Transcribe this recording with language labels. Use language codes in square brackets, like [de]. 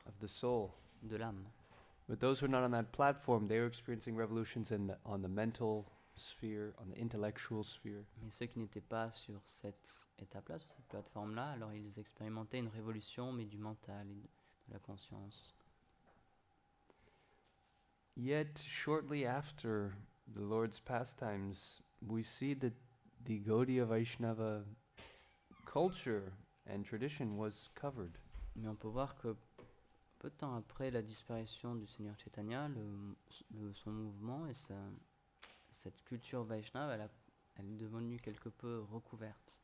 [en] Of the soul. [fr] de l'âme. [en] But those who are not on that platform, they were experiencing revolutions on the mental sphere, on the intellectual sphere. [fr] Mais ceux qui n'étaient pas sur cette étape-là, sur cette plateforme-là, alors ils expérimentaient une révolution, mais du mental et de la conscience. [en] Yet, shortly after the Lord's pastimes, we see that the Gaudiya Vaishnava culture and tradition was covered. [fr] Mais on peut voir que peu de temps après la disparition du Seigneur Chaitanya, son mouvement et cette culture Vaishnava, elle est devenue quelque peu recouverte